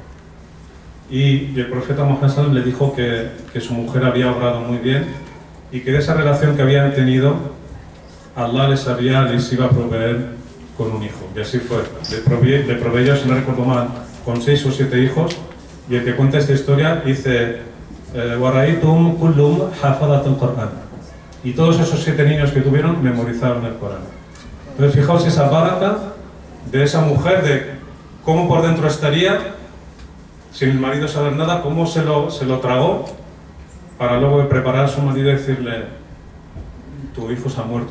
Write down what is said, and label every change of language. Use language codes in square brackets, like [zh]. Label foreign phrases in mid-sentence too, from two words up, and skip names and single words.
[es] Y el profeta Muhammad le dijo que su mujer había obrado muy bien y que de esa relación que habían tenido, Allah les iba a proveer con un hijo. Y así fue. Le proveyó, si no recuerdo mal, con 6 o 7 hijos. Y el que cuenta esta historia dice, [ar] وَرَأَيْتُهُمْ كُلُّهُمْ حَفَظَةَ الْقُرْآنِ. [es] Y todos esos 7 niños que tuvieron memorizaron el Corán. Entonces fijaos esa baraka de esa mujer, de cómo por dentro estaría, sin el marido saber nada, cómo se lo tragó, para luego preparar a su marido y decirle, tu hijo se ha muerto.